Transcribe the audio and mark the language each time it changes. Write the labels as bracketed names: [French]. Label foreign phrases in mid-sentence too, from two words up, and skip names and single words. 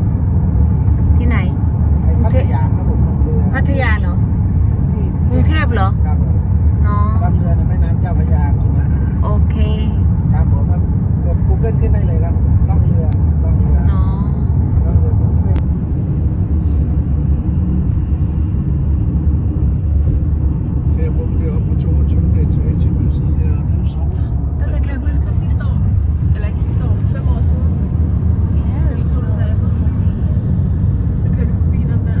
[Thai] ที่ไหน ไอ้พัทยาครับผมล่องเรือ พัทยาเหรอ ที่ กรุงเทพเหรอ ครับผม เนาะ ล่องเรือในแม่น้ำเจ้าพระยากินอาหาร โอเค ครับผมกด Google ขึ้นได้เลยครับล่องเรือ เนาะ ล่องเรือบุฟเฟ่ต์ [Danish] Her bor vi oppe på 22. etage, man siger, det er nede sol. Den der kan jeg huske fra sidste år. Eller ikke sidste år, 5 år siden. Ja, Da vi tog den der. Så kørte vi forbi den der.